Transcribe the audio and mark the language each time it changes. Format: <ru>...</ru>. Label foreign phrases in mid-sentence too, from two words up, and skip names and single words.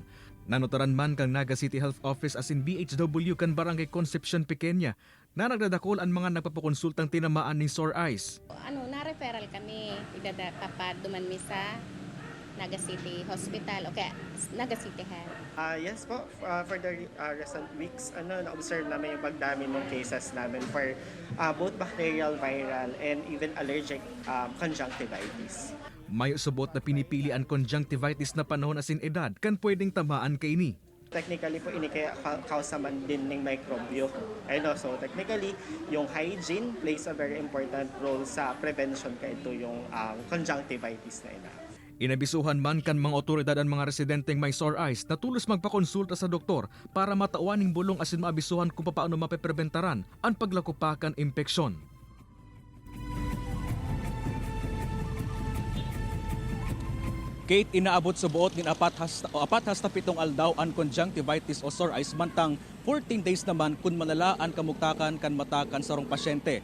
<bik>Nanotaran man kang Naga City Health Office asin BHW kan Barangay Concepcion Pequeña na nagdadakol ang mga nagpapakonsultang tinamaan ng</bik> <en>sore eyes.</en> <bik>Na-referral kami, duman mi sa Naga City Hospital o kaya Naga City Health.</bik> <en>Yes po, for the recent weeks,</en> <tl>na-observe namin yung pagdami ng cases namin</tl> <en>for both bacterial, viral, and even allergic conjunctivitis.</en> <bik>May subot na pinipili ang conjunctivitis na panahon asin edad kan pwedeng tamaan kaini. Technically po, ini kaya kausa man din ng microbio.</bik> <en>So technically, yung hygiene plays a very important role sa prevention</en> <tl>kaya ito yung</tl> <en>conjunctivitis</en> <tl>na ina.</tl> <bik>Inabisuhan man kan mga otoridad ang mga residenteng may</bik> <en>sore eyes</en> <bik>na tulos magpakonsulta sa doktor para matauan ng bulong asin maabisuhan kung paano mapepreventaran ang paglakupakan impeksyon. Kate, inaabot sa buot ng 4 hasta 7 aldaw ang conjunctivitis o</bik> <en>sore eyes</en> <bik>mantang 14 days naman kun malala ang kamuktakan kan matakan sarong pasyente.</bik>